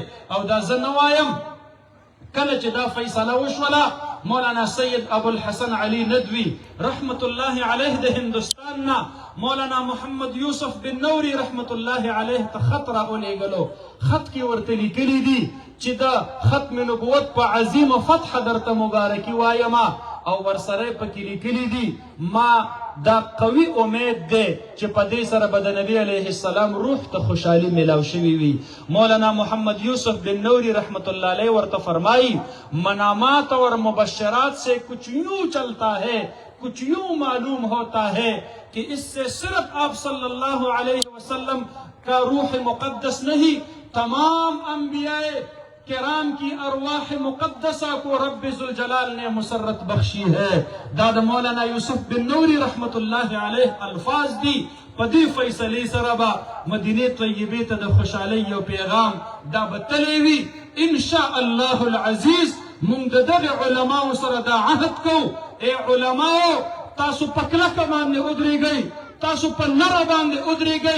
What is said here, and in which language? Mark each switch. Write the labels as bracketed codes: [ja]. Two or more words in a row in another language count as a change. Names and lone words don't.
[ps] او دا زه نه وایم، کله چې دا فیصله وشوله، مولانا سید ابوالحسن علی ندوی [ar] رحمت الله علیه [ps] د هندوستان نه مولانا محمد یوسف بن نوری [ar] رحمت الله علیه [ps] ته خط راولېږلو. خط کې ورته لیکلي دي چې د ختم نبوت په عظیمه فتح درته مبارکي وایمه، او ورسره پکې لیکلي دي ما دا قوي امید دی چې په دې سره به د نبی [ar] علیه السلام [ps] روح ته خوشحالي میلاو شوي وي. [ur] مولانا محمد یوسف بن نوری [ar] رحمت اللہ علیہ [ps] ورته فرمائی [ur] منامات اور مبشرات سے کچھ یوں چلتا ہے، کچھ یوں معلوم ہوتا ہے کہ اس سے صرف آپ [ar] صلی اللہ علیہ وسلم [ur] کا روح مقدس نہیں، تمام انبیاء کرام کی ارواح مقدسہ کو رب ذوالجلال نے مسرت بخشی ہے. [ps] دا مولانا یوسف بن نوری [ar] رحمت اللہ علیہ [ps] الفاظ دی. پدی فیصلی سره با مدینه طیبه ته د خوشحالی یو پیغام دا بتلی وی [ar] ان شاء الله العزیز [ps] مونږ د دغه علماو سره دا عهد کوو، ای علماو تاسو په کلکه باندې ودرېږئ، تاسو په نره باندې ودرېږئ.